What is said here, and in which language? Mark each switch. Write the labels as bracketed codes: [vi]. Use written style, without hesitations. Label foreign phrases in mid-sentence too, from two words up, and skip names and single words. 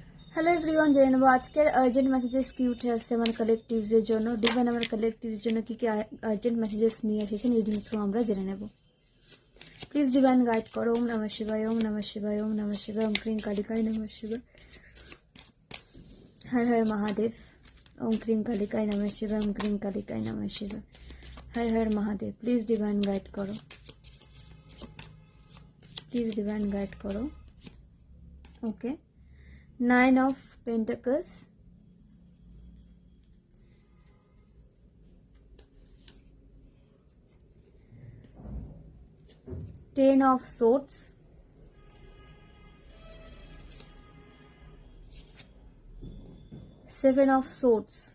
[en] hello everyone, [bn] জেনে নেব আজকের [en] urgent messages [bn] কি উঠে আসছে আমার কালেকটিভসের জন্য। ডিভাইন আমার কালেকটিভস জন্য কি কি [en] urgent messages [bn] নিয়ে এসেছেন [en] reading through [bn] আমরা জেনে নেব। [en] please divine guide [bn] করো। [sa] ওম নমঃ শিবায়, ওম নমঃ শিবায়, ওম নমঃ শিবায়, ওম ক্রিং কালিকায় নমঃ শিবায়, হর হর মহাদেব। ওম ক্রিং কালিকায় নমঃ শিবায়, ওম ক্রিং কালিকায় নমঃ শিবায়, হর হর মহাদেব। [en] please divine guide [bn] করো, [en] please divine guide [bn] করো। ওকে, 9 of Pentacles, 10 of Swords, 7 of Swords।